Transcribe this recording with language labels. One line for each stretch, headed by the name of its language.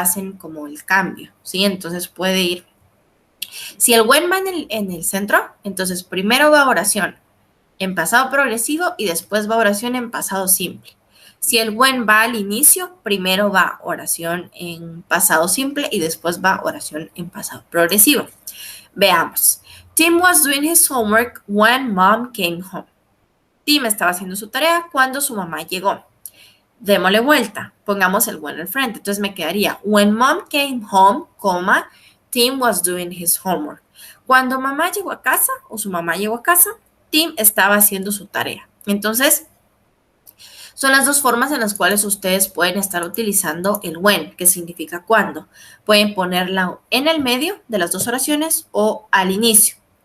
Spanish: Hacen como el cambio, ¿sí? Entonces puede ir. Si el when va en el centro, entonces primero va oración en pasado progresivo y después va oración en pasado simple. Si el when va al inicio, primero va oración en pasado simple y después va oración en pasado progresivo. Veamos.
English: Tim was doing his homework when mom came home.
Spanish: Tim estaba haciendo su tarea cuando su mamá llegó. Démosle vuelta. Pongamos el when al frente. Entonces me quedaría
English: when mom came home, coma, Tim was doing his homework.
Spanish: Cuando mamá llegó a casa o su mamá llegó a casa, Tim estaba haciendo su tarea. Entonces, son las dos formas en las cuales ustedes pueden estar utilizando el when, que significa cuando. Pueden ponerla en el medio de las dos oraciones o al inicio.